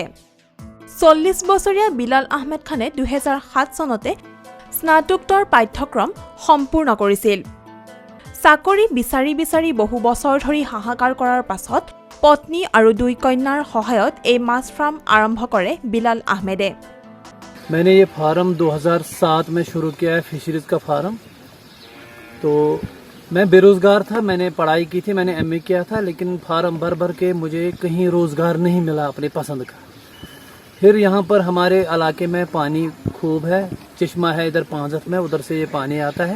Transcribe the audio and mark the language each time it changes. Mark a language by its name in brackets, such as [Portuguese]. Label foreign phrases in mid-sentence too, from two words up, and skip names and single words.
[Assamese] 40 বছৰীয়া বিলাল আহমেদ খানে 2007 চনতে স্নাতকোত্তৰ পাঠ্যক্ৰম সম্পূৰ্ণ কৰিছিল। চাকৰি বিচাৰি বিচাৰি বহু বছৰ ধৰি হাহাকাৰ কৰাৰ পাছত পত্নী আৰু 2 কন্যাৰ সহায়ত এই মাছ ফাৰ্ম আৰম্ভ কৰে বিলাল আহমেদে। [Hindi] मैंने ये फार्म 2007 में शुरू किया है, फिशरीज का फार्म। तो मैं बेरोज़गार था, मैंने पढ़ाई की थी, मैंने एमए किया था, लेकिन फार्म भर भर के मुझे कहीं रोज़गार नहीं मिला अपने पसंद का। फिर यहाँ पर हमारे इलाके में पानी खूब है, चश्मा है इधर पांजत में, उधर से ये पानी आता है।